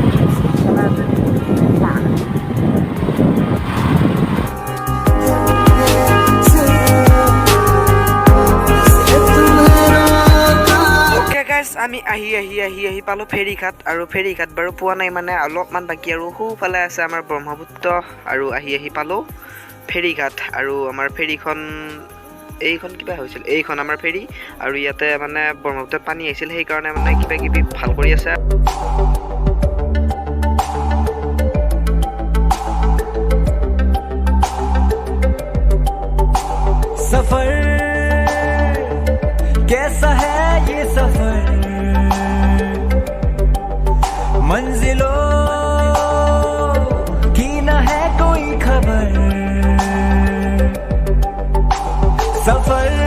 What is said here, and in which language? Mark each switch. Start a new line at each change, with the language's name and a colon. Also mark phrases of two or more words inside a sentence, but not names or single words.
Assamese: আমি আহি পালোঁ ফেৰীঘাট আৰু ফেৰীঘাট বাৰু পোৱা নাই মানে অলপমান বাকী আৰু সোঁফালে আছে আমাৰ ব্ৰহ্মপুত্ৰ আৰু আহি পালোঁ ফেৰীঘাট আৰু আমাৰ ফেৰীখন এইখন কিবা হৈছিল এইখন আমাৰ ফেৰী আৰু ইয়াতে মানে ব্ৰহ্মপুত্ৰত পানী আহিছিল সেইকাৰণে মানে কিবা কিবি ভাল কৰি আছে
Hindi: सफर कैसा है ये सफर मंजिलों की न है कोई खबर सफर